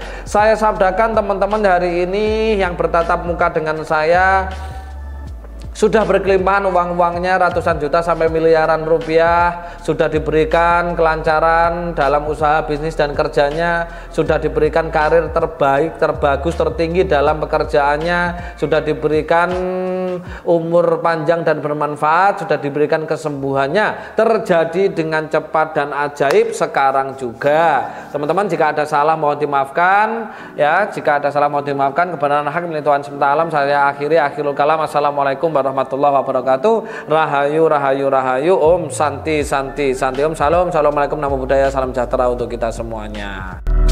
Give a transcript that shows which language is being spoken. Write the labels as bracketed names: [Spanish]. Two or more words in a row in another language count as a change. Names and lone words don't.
[Indonesian] Saya sabdakan teman-teman hari ini yang bertatap muka dengan saya sudah berkelimpahan uang-uangnya ratusan juta sampai miliaran rupiah, sudah diberikan kelancaran dalam usaha bisnis dan kerjanya, sudah diberikan karir terbaik, terbagus, tertinggi dalam pekerjaannya, sudah diberikan umur panjang dan bermanfaat, sudah diberikan kesembuhannya, terjadi dengan cepat dan ajaib sekarang juga. Teman-teman, jika ada salah mohon dimaafkan ya, jika ada salah mohon dimaafkan. Kebenaran hak milik Tuhan semesta alam. Saya [Arabic] آخر الكلام. السلام عليكم ورحمة الله وبركاته. [Indonesian] Rahayu, rahayu, rahayu. [Sanskrit] ॐ शान्ति शान्ति शान्ति. [Indonesian] Om salam. Assalamualaikum, [Pali] namo buddhaya, [Indonesian] salam sejahtera untuk kita semuanya.